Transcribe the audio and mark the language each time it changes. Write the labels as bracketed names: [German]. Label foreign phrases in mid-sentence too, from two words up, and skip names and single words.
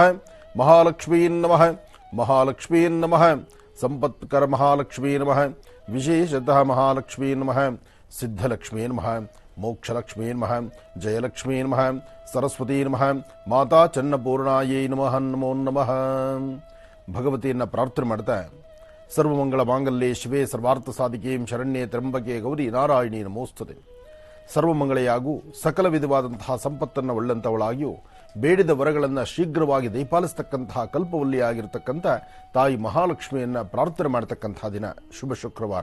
[Sanskrit] महालक्ष्मीं नमः, महालक्ष्मीं नमः, संपत्कर महालक्ष्मी नमः, विशेषतः महालक्ष्मी नमः, सिद्धलक्ष्मी नमः, मोक्षलक्ष्मी नमः, जयलक्ष्मी नमः, सरस्वती नमः, माता चन्नपूर्णायै नमः। नमो नमः। [Kannada] ಭಗವತಿಯನ್ನ ಪ್ರಾರ್ಥನೆ ಮಾಡ್ತಾ [Sanskrit] ಸರ್ವಮಂಗಳ ಮಾಂಗಲ್ಯೆ ಶಿವೆ ಸರ್ವಾರ್ಥ ಸಾಧಿಕೆ ಶರಣ್ಯೆ ತ್ರ್ಯಂಬಕೆ ಗೌರಿ ನಾರಾಯಣಿ ನಮೋಸ್ತುತೆ. [Kannada] ಸರ್ವಮಂಗಳೆಯಾಗೂ ಸಕಲ ವಿಧವಾದಂತಹ ಸಂಪತ್ತನ್ನು ಒಳ್ಳೆಂತವಳಾಗಿಯೂ ಬೇಡಿದ ವರಗಳನ್ನು ಶೀಘ್ರವಾಗಿ ದಯಪಾಲಿಸತಕ್ಕಂತಹ ಕಲ್ಪವಲ್ಲಿಯಾಗಿರ್ತಕ್ಕಂಥ ತಾಯಿ ಮಹಾಲಕ್ಷ್ಮಿಯನ್ನ ಪ್ರಾರ್ಥನೆ ಮಾಡತಕ್ಕಂತಹ ದಿನ ಶುಭ ಶುಕ್ರವಾರ.